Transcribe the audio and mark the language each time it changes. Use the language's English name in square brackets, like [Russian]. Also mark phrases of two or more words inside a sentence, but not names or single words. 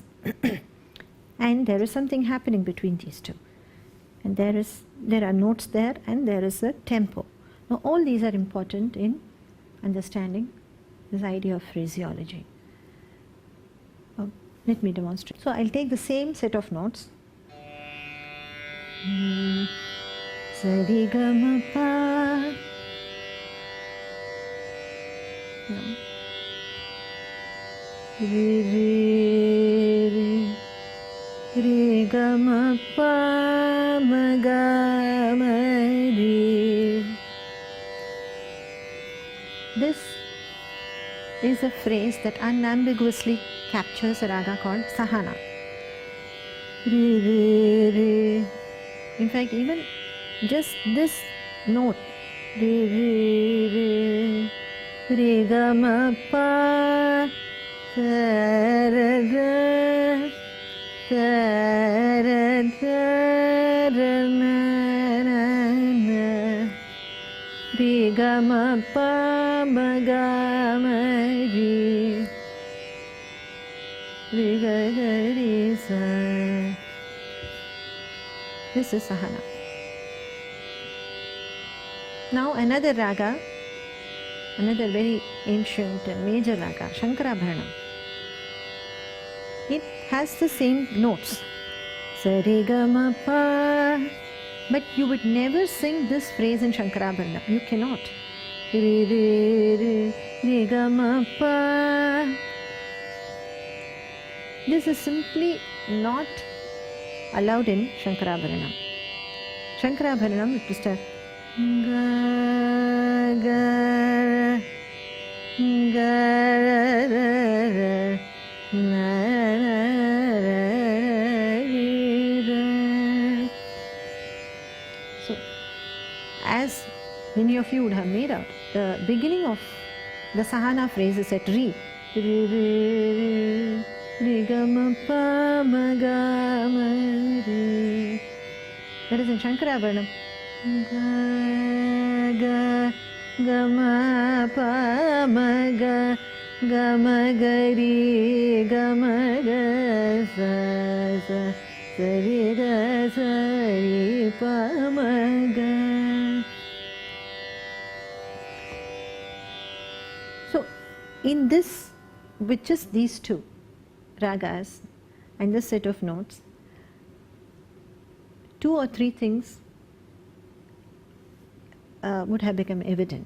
[English] And there is something happening between these two. And there are notes there, and there is a tempo. Now all these are important in understanding this idea of phraseology. Let me demonstrate. So I'll take the same set of notes. Sa re ga ma pa. Re re re re ga ma pa ma ga ma re. This is a phrase that unambiguously captures a raga called sahana. Re, re, re. In fact, even just this note, re, re, re, re, ga, ma, pa, sa, ra, ra, sa, ra, ra, ra, na, na, na. Re, ga, ma, pa, ma, ga, ma, re. Re, ga, ga, re, sa. This is sahana. Now another raga, another very ancient and major raga, Shankarabharanam. It has the same notes. Sa, re, ga, ma, pa. But you would never sing this phrase in Shankarabharanam. You cannot. Re, re, re, re, ga, ma, pa. This is simply not allowed in Shankarabharanam. Shankarabharanam, it is a ga, ga, ga, ra, ra, na, na, ra, re, ra. So, as many of you would have made out, the beginning of the sahana phrase is at re, re, re, re, ga, ma, pa, ma, ga, ma, re. That is in Shankarabharanam. Ga, ga, ga, ma, pa, ma, ga, ma, ga, re, ga, ma, ga, sa, sa, sa, re, ga, sa, re, pa, ma, ga. So, in this, with just these two ragas and this set of notes, 2 or 3 things would have become evident.